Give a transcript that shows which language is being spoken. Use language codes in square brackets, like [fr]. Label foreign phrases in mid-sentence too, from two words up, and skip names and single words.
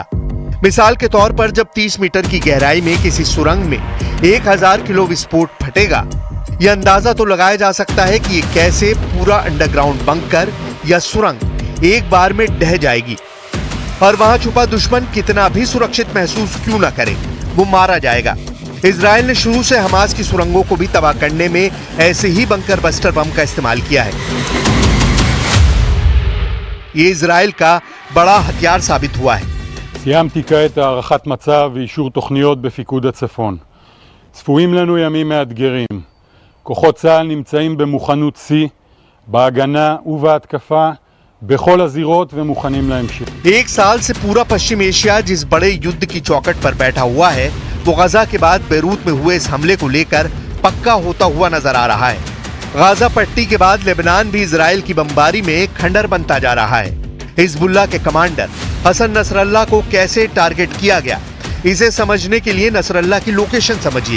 [hi] मिसाल के तौर पर जब 30 मीटर की गहराई में किसी सुरंग में 1000 किलो विस्फोट फटेगा, यह अंदाजा तो लगाया जा सकता है कि ये कैसे पूरा [en] underground bunker [hi] या सुरंग एक बार में ढह जाएगी और वहां छुपा दुश्मन कितना भी सुरक्षित महसूस क्यों न करे, वो मारा जाएगा। इजराइल ने शुरू से हमास की सुरंगों को भी तबाह करने में ऐसे ही [en] bunker buster bomb [hi] का इस्तेमाल किया है। ये इजराइल का बड़ा हथियार साबित हुआ है। [he] סיימתי כעת הערכת מצב ואישור תוכניות בפיקוד הצפון. צפויים לנו ימים מאתגרים. כוחות צה"ל נמצאים במוכנות שיא, בהגנה ובהתקפה, בכל הזירות ומוכנים להמשיך. [hi] एक साल से पूरा पश्चिम एशिया जिस बड़े युद्ध की चौखट पर बैठा हुआ है, वो गजा के बाद बेरूत में हुए इस हमले को लेकर पक्का होता हुआ नजर आ रहा है। गाजा पट्टी के बाद लेबनान भी इजराइल की बमबारी में खंडर बनता जा रहा है। हिजबुल्लाह के कमांडर हसन नसरल्लाह को कैसे टारगेट किया गया, इसे समझने के लिए नसरल्लाह की लोकेशन समझिए।